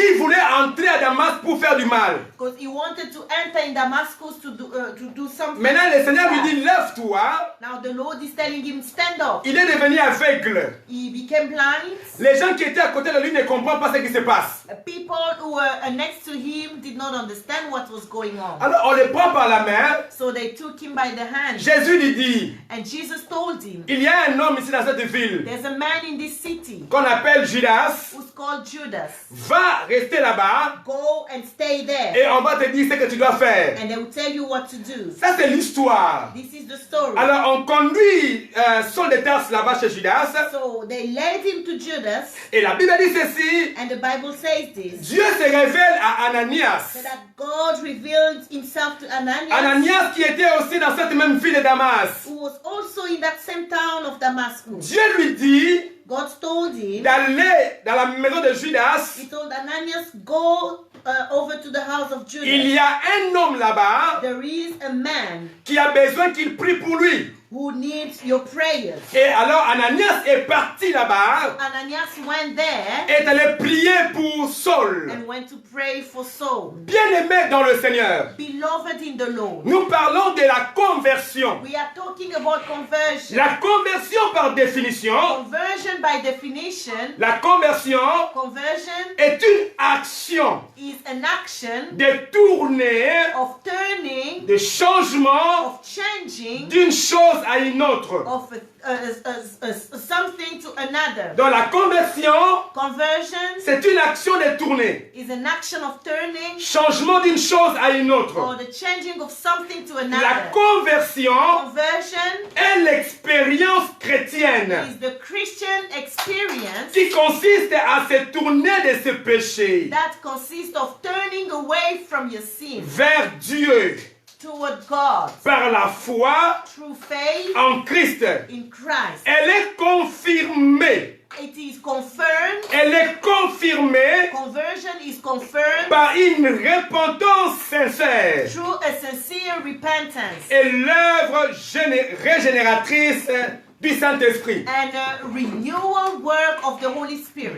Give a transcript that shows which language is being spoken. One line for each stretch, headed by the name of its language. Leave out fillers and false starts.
French: qu'il voulait entrer à Damas pour faire du mal.
English: Because he wanted to enter in Damascus to do something.
French: Maintenant, le Seigneur lui dit, lève-toi.
English: Now the Lord is telling him, stand up.
French: Il est devenu aveugle.
English: He became blind.
French: Les gens qui étaient à côté de lui ne comprennent pas ce qui se passe.
English: People who were next to him did not understand what was going on.
French: Alors, on le prend par la main.
English: So they took him by the hand.
French: Jésus lui dit,
English: And Jesus told him,
French: il y a un homme ici dans cette ville
English: there's a man in this city
French: qu'on appelle Judas.
English: who's called Judas.
French: Va rester là-bas
English: Go and stay there.
French: et on va te dire ce que tu dois faire.
English: And they will tell you what to do.
French: Ça, c'est l'histoire.
English: This is the story.
French: Alors, on conduit Saul de Tarse là-bas chez Judas.
English: So they led him to Judas.
French: Et la Bible dit ceci.
English: And the Bible says this.
French: Dieu se révèle à Ananias.
English: So that God revealed himself to Ananias,
French: Ananias qui était aussi dans cette même ville de Damas.
English: who was also in that same town of Damascus.
French: Dieu lui dit
English: God told him,
French: d'aller dans la maison de Judas.
English: he told Ananias, go over to the house of Judas.
French: Il y a un homme là-bas
English: There is a man
French: qui a besoin qu'il prie pour lui.
English: who needs your prayers.
French: Et alors Ananias est parti là-bas
English: Ananias went there
French: et est allé prier pour Saul.
English: and went to pray for Saul.
French: Bien-aimé dans le Seigneur,
English: Beloved in the Lord.
French: nous parlons de la conversion.
English: We are talking about conversion.
French: La conversion par définition,
English: Conversion by definition,
French: la conversion
English: conversion
French: est une action
English: is an action
French: de tourner,
English: of turning,
French: de changement
English: of changing,
French: d'une chose à une autre.
English: of something to another.
French: Dans la conversion,
English: Conversion
French: c'est une action de tourner.
English: is an action of turning
French: Changement d'une chose à une autre.
English: or the changing of something to
French: La
English: another.
French: conversion
English: Conversion
French: est l'expérience chrétienne
English: is the Christian experience
French: qui consiste à se tourner de ses péchés
English: that consists of turning away from your sin
French: vers Dieu
English: toward God
French: par la foi
English: through faith
French: en Christ.
English: in Christ.
French: Elle est confirmée.
English: It is confirmed.
French: Elle est confirmée
English: Conversion is confirmed
French: par une repentance sincère
English: through a sincere repentance
French: et l'œuvre régénératrice du Saint-Esprit.
English: and a renewal work of the Holy Spirit.